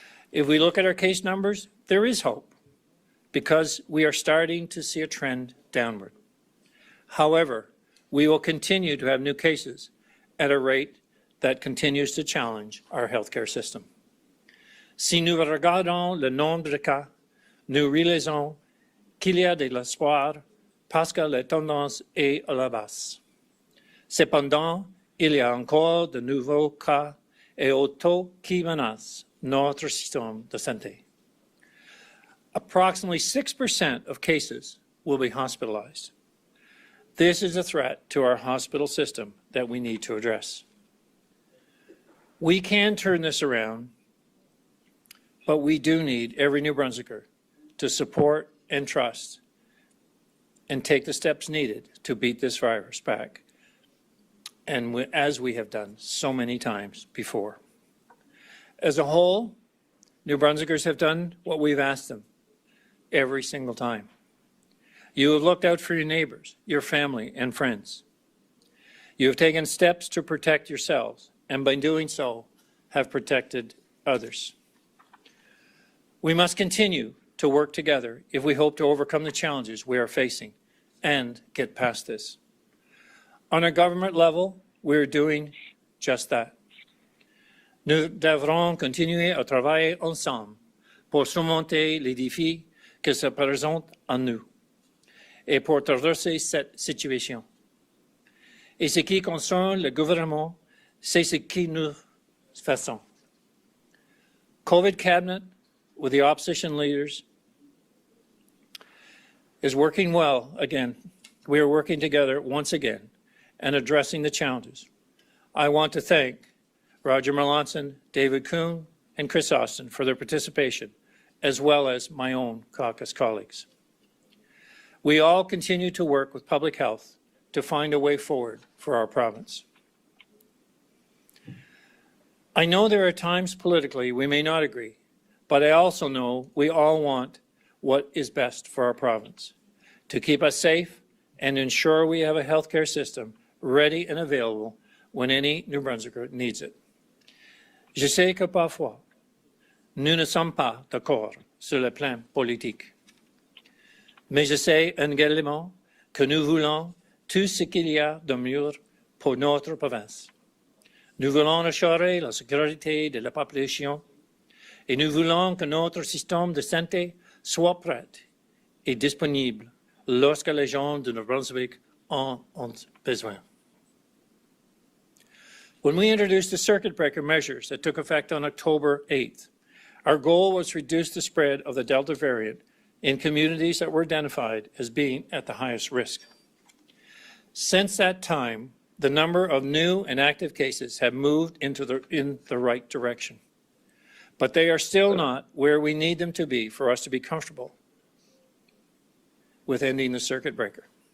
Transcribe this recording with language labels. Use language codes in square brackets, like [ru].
[en] If we look at our case numbers, there is hope, because we are starting to see a trend downward. However, we will continue to have new cases at a rate that continues to challenge our healthcare system. [fr] Si nous regardons le nombre de cas, nous réalisons qu'il y a de l'espoir parce que la tendance est à la baisse. Cependant, il y a encore de nouveaux cas et hauts taux qui menacent notre système de santé. [en] Approximately 6% of cases will be hospitalized. This is a threat to our hospital system that we need to address. We can turn this around, but we do need every New Brunswicker to support and trust and take the steps needed to beat this virus back, and as we have done so many times before. As a whole, New Brunswickers have done what we've asked them every single time. You have looked out for your neighbors, your family, and friends. You have taken steps to protect yourselves, and by doing so, have protected others. We must continue to work together if we hope to overcome the challenges we are facing and get past this. On a government level, we are doing just that. [fr] Nous devrons continuer à travailler ensemble pour surmonter les défis qui se présentent à nous et pour traverser cette situation. Et ce qui concerne le gouvernement, c'est ce que nous faisons. [en] COVID cabinet, with the opposition leaders, is working well again. We are working together once again and addressing the challenges. I want to thank Roger Melanson, David Kuhn, and Chris Austin for their participation, as well as my own caucus colleagues. We all continue to work with public health to find a way forward for our province. I know there are times politically we may not agree, but I also know we all want what is best for our province, to keep us safe and ensure we have a healthcare system ready and available when any New Brunswicker needs it. [fr] Je sais que parfois, nous ne sommes pas d'accord sur le plan politique, mais je sais également que nous voulons tout ce qu'il y a de mieux pour notre province. Nous voulons assurer la sécurité de la population et nous voulons que notre système de santé soit prêt et disponible lorsque les gens de New Brunswick en ont besoin. [en] When we introduced the circuit breaker measures that took effect on October 8th, our goal was to reduce the spread of the Delta variant in communities that were identified as being at the highest risk. Since that time, the number of new and active cases have moved in the right direction, but they are still not where we need them to be for us to be comfortable with ending the circuit breaker.